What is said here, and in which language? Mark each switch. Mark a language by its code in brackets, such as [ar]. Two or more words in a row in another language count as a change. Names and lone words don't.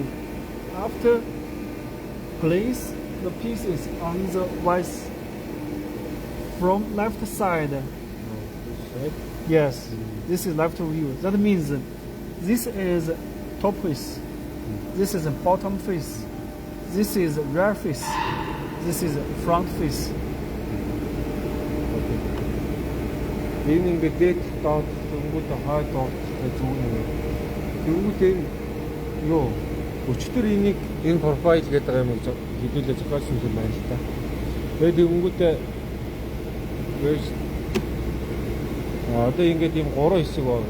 [en] After place the pieces on the vise from left side. This side? Yes, this is left view. That means this is top face. This is bottom face. This is rear face. This is front face. [mn] Энэ ингээд дээд доод өнгөд хойд доод зүүн нэг. Тэнгүүд энэ юу өчтөр энийг энэ профайл гэдэг юм хэдүүлээ зохиолсон юм байна л та. Тэгээд өнгөдөө одоо ингээд ийм 3 хэсэг байна.